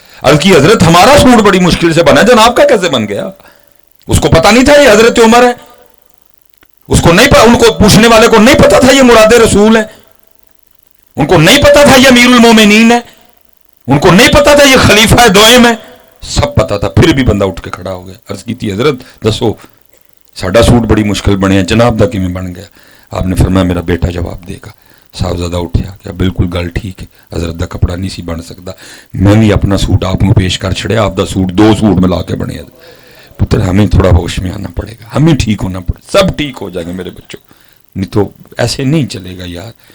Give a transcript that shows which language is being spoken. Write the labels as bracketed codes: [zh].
[ur] عرض کی حضرت ہمارا سوٹ بڑی مشکل سے بنا, جناب کا کیسے بن گیا؟ اس کو پتا نہیں تھا یہ حضرت عمر ہے, اس کو نہیں پتا, ان کو پوچھنے والے کو نہیں پتا تھا یہ مراد رسول ہے, ان کو نہیں پتا تھا یہ امیر المومنین ہے, ان کو نہیں پتا تھا یہ خلیفہ دوئم ہے, سب پتا تھا, پھر بھی بندہ اٹھ کے کھڑا ہو گیا. [pa] عرض کی تھی حضرت دسو ساڈا سوٹ بڑی مشکل بنے, جناب دا کیویں بن گیا؟ [ur] آپ نے فرمایا میرا بیٹا جواب دے گا. [pa] صاحبزادہ اٹھیا کہ بالکل گل ٹھیک ہے, حضرت دا کپڑا نہیں سی بن سکتا, میں بھی اپنا سوٹ آپ کو پیش کر چھڑیا, آپ دا سوٹ 2 سوٹ ملا کے بنے. [ur] پتر ہمیں تھوڑا ہوش میں آنا پڑے گا, ہمیں ٹھیک ہونا پڑے, سب ٹھیک ہو جائے گا میرے بچوں, نہیں تو ایسے نہیں چلے گا یار.